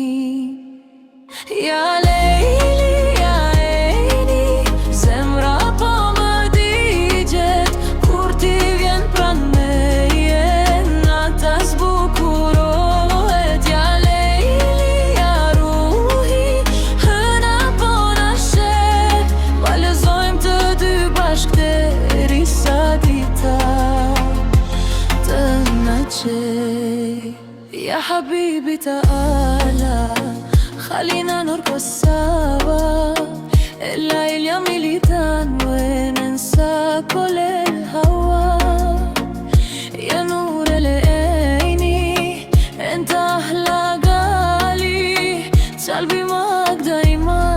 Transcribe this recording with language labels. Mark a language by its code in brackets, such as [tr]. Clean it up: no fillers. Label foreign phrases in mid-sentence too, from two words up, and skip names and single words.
[ar] يا ليلي، يا عيني, [sq] zemra po më digjet kur ti vjen pran meje, nata zbukurohet, [ar] يا ليلي، يا روحي, [sq] hëna po na sheh, valëzojmë të dy bashk derisa dita të na gjej. [ar] يا حبيبي تعال خلينا نرقص سوا الليل يميل وننسى كل الهوى يا نور العين انت احلى قالي قلبي معك دايما